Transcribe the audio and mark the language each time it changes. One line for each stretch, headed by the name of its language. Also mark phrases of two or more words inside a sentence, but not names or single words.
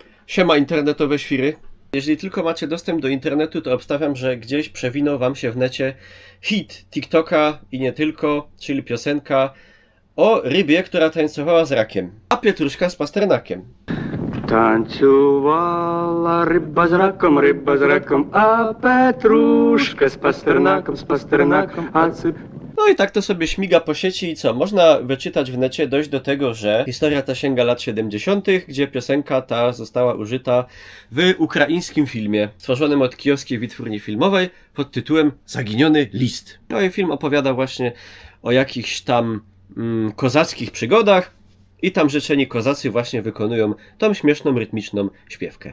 Polish: Siema internetowe świry. Jeżeli tylko macie dostęp do internetu, to obstawiam, że gdzieś przewinął wam się w necie hit TikToka i nie tylko, czyli piosenka o rybie, która tańcowała z rakiem, a pietruszka z pasternakiem.
Ukrainian: Танцювала риба з раком, а Петрушка з пастернаком, а цып.
Polish: No i tak to sobie śmiga po sieci i co? Można wyczytać w necie, dojść do tego, że historia ta sięga lat 70., gdzie piosenka ta została użyta w ukraińskim filmie stworzonym od kijowskiej wytwórni filmowej pod tytułem Zaginiony list. No i film opowiada właśnie o jakichś tam kozackich przygodach i tam rzeczeni kozacy właśnie wykonują tą śmieszną, rytmiczną śpiewkę.